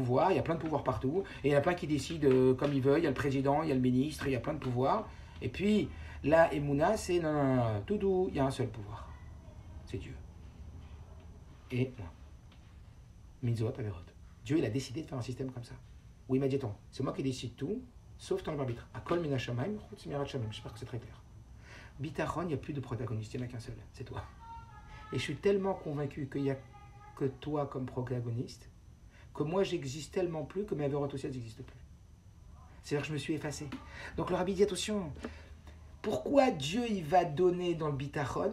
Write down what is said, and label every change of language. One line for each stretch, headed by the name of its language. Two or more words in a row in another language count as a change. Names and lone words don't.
French: Il y a plein de pouvoirs partout. Et il y en a plein qui décident comme ils veulent. Il y a le président, il y a le ministre, il y a plein de pouvoirs. Et puis, la Emouna, c'est non, tout doux. Il y a un seul pouvoir. C'est Dieu. Et moi.
Hebrew: מצוות, עבירות.
French: Dieu, il a décidé de faire un système comme ça. Oui, immédiatement. C'est moi qui décide tout, sauf ton arbitre.
Hebrew: הכל בידי שמים, חוץ מיראת שמים.
French: J'espère que c'est très clair. Bitachon, il n'y a plus de protagoniste, il n'y en a qu'un seul, c'est toi. Et je suis tellement convaincu qu'il n'y a que toi comme protagoniste, que moi j'existe tellement plus que mes avérotes aussi elles n'existent plus. C'est-à-dire que je me suis effacé. Donc le rabbi dit attention, pourquoi Dieu il va donner dans le bitachon?